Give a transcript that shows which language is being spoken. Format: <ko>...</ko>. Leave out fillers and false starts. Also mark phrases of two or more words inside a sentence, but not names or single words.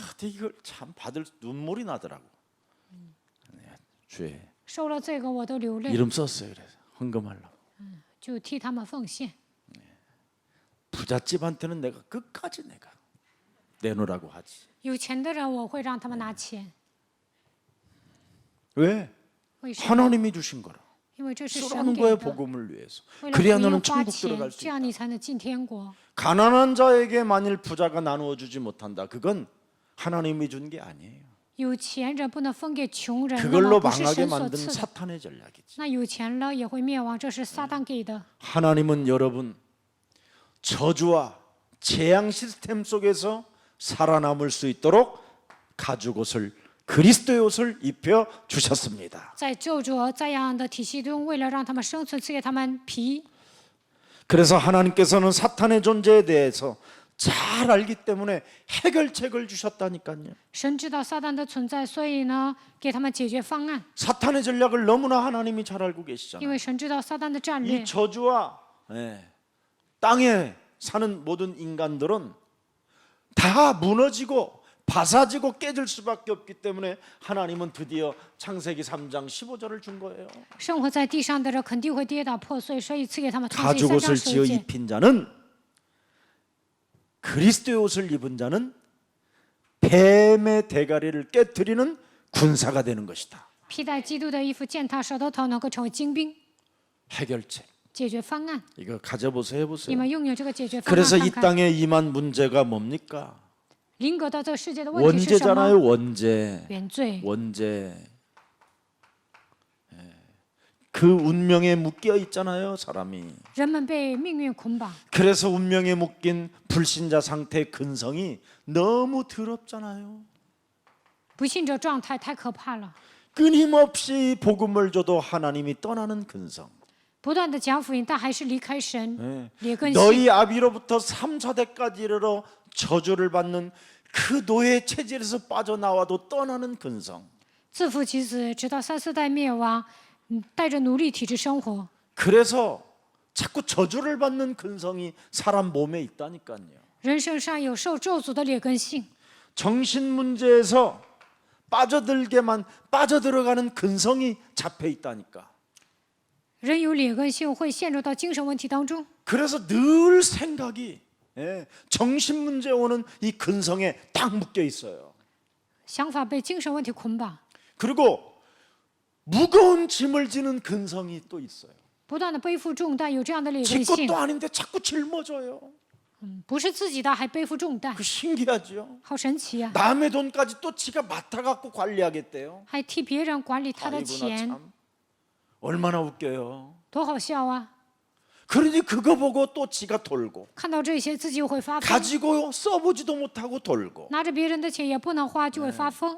<ko>근데 이걸 참 받을 눈물이 나더라고. 네, 주에</ko> <zh>收了这个我都流泪，</zh> <ko>이름 썼어요. 그래서 헌금하려고.</ko> <zh>就替他们奉献。</zh> <ko>부잣집한테는 내가 끝까지 내가 내놓으라고 하지.</ko> <zh>有钱的人我会让他们拿钱，</zh> <ko>왜?</ko> <zh>为什么？</zh> <ko>하나님이 주신 거라.</ko> <zh>因为这是神</zh> <ko>쓰라는</ko> <zh>给</zh> <ko>거예요.</ko> <zh>的，</zh> <ko>복음을 위해서.</ko> <zh>为了福</zh> <ko>그래야</ko> <zh>音</zh> <ko>너는</ko> <zh>花</zh> <ko>천국</ko> <zh>钱，</zh> <ko>들어갈 수</ko> <zh>这样</zh> <ko>있다.</ko> <zh>你才能进天国。</zh> <ko>가난한 자에게 만일 부자가 나누어 주지 못한다. 그건 하나님이 준 게 아니에요.</ko> <zh>有钱人不能分给穷人，那</zh> <ko>그걸로</ko> <zh>么不是</zh> <ko>망하게</ko> <zh>神所</zh> <ko>만든</ko> <zh>赐的。</zh> <ko>사탄의 전략이지.</ko> <zh>那有钱了也会灭亡，这是撒旦给的。</zh> <ko>하나님은 여러분 저주와 재앙 시스템 속에서 살아남을 수 있도록 가죽 옷을 그리스도의 옷을 입혀 주셨습니다.</ko> <zh>在咒诅这样的体系中，为了让他们生存，赐给他们皮。</zh> <ko>그래서 하나님께서는 사탄의 존재에 대해서 잘 알기 때문에 해결책을 주셨다니까요.</ko> <zh>神知道撒旦的存在，所以呢，给他们解决方案。</zh> <ko>사탄의 전략을 너무나 하나님이 잘 알고</ko> <zh>因</zh> <ko>계시잖아요.</ko> <zh>为神知道撒旦的战略</zh> <ko>이 ， 저주와 땅에 사는 모든 인간들은 다 무너지고 바사지고 깨질 수밖에 없기 때문에 하나님은 드디어 창세기 3장 15절을 준 거예요.</ko> <zh>生活在地上的人肯定会跌倒破碎，所以赐给他们创世</zh> <ko>가죽</ko> <zh>3章</zh> <ko>옷을 지어</ko> <zh>10节。</zh> <ko>입힌 자는 그리스도의 옷을 입은 자는 뱀의 대가리를 깨뜨리는 군사가 되는 것이다.</ko> <zh>披戴基督的衣服，践踏舌头头，能够成为精兵。</zh> <ko>해결책.</ko> <zh>解决方案，</zh> <ko>이거 가져보세요.</ko> <zh>你</zh> <ko>해보세요.</ko> <zh>们拥有这个解决方案</zh> <ko>그래서 이</ko> <zh>看看。</zh> <ko>땅에 임한 문제가 뭡니까?</ko> <zh>临格到这个世界的问题是什么？</zh> <ko>원죄잖아요. 원죄.</ko> <zh>原罪。</zh> <ko>원죄. 그 운명에 묶여 있잖아요, 사람이.</ko> <zh>人们被命运捆绑，</zh> <ko>그래서 운명에 묶인 불신자 상태의 근성이 너무 더럽잖아요.</ko> <zh>不信者状态太可怕了。</zh> <ko>끊임없이 복음을 줘도 하나님이 떠나는 근성.</ko> <zh>不断的讲福音，但还是离开神，</zh> <ko>예.</ko> <zh>劣根性。</zh> <ko>너희 아비로부터 3, 4대까지 이르러 저주를 받는 그 노예 체질에서 빠져나와도 떠나는 근성.</ko> <zh>自父及子，直到3、4代灭亡，带着奴隶体制生活。</zh> <ko>그래서 자꾸 저주를 받는 근성이 사람 몸에 있다니까요.</ko> <zh>人身上有受咒诅的劣根性，</zh> <ko>정신 문제에서 빠져들게만 빠져들어가는 근성이 잡혀 있다니까.</ko> <zh>人有劣根性会陷入到精神问题当中。</zh> <ko>그래서 늘 생각이 정신 문제 오는 이 근성에 딱 묶여 있어요.</ko> <zh>想法被精神问题捆绑，</zh> <ko>그리고 무거운 짐을 지는 근성이 또 있어요.</ko> <zh>不断的背负重担，有这样的劣</zh> <ko>지</ko> <zh>根性</zh> <ko>것도 ， 아닌데 자꾸 짊어져요.</ko> <zh>不是自己的还背负重担，</zh> <ko>그 신기하죠.</ko> <zh>好神奇呀、</zh> <ko>남의 돈까지 또 지가 맡아갖고 관리하겠대요.</ko> <zh>还替别人管理他的</zh> <ko>아이고, 나</ko> <zh>钱，</zh> <ko>참. 얼마나 웃겨요.</ko> <zh>多好笑啊！</zh> <ko>그러니 그거 보고 또 지가 돌고</ko> <zh>看到这些，自己又会发疯，</zh> <ko>가지고 써보지도 못하고 돌고</ko> <zh>拿着别人的钱也不能花，就会发疯，</zh>